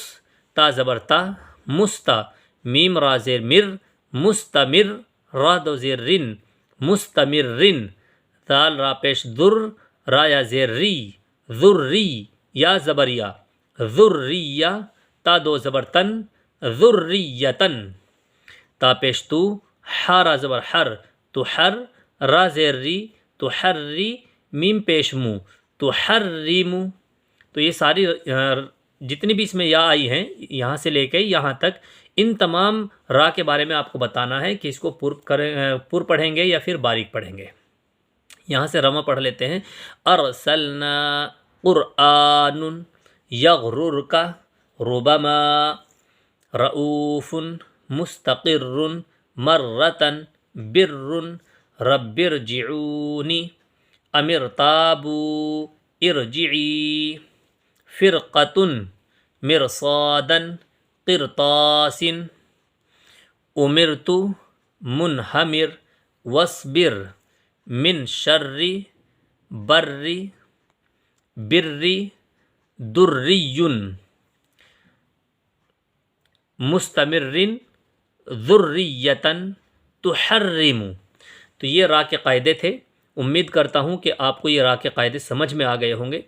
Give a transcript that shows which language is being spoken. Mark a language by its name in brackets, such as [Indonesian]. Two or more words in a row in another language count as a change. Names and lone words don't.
[Urdu] تا زبر تا، مستا، میم را زیر مر، مستمر، را دو زیر رن، مستمر رن، دال را پیش در، را یا زیر ری، ذری، یا زبر یا، ذریہ، تا دو زبر تن، ذریتن، تا پیش تو، حا را زبر حر، تو حر، را زیر ری، تو حر ری، میم پیش مو، تو حر ری مو۔ تو یہ ساری جتنی بھی اس میں یا آئی ہیں یہاں سے لے کے یہاں تک ان تمام را کے بارے میں آپ کو بتانا ہے کہ اس کو پر پڑھیں گے یا پھر باریک پڑھیں گے۔ یہاں سے رما پڑھ لیتے ہیں۔ [Arabic] ارسلنا قرآن یغررک ربما رؤوف مستقر مرتن بر رب ارجعونی ام ارتابوا ارجعی فرقۃ مرصادا قرطاس امرت منہمر واصبر من شر بر بر دری مستمر ذریتن تحرم۔ [Urdu] تو یہ را کے قاعدے تھے، امید کرتا ہوں کہ آپ کو یہ را کے قاعدے سمجھ میں آ گئے ہوں گے۔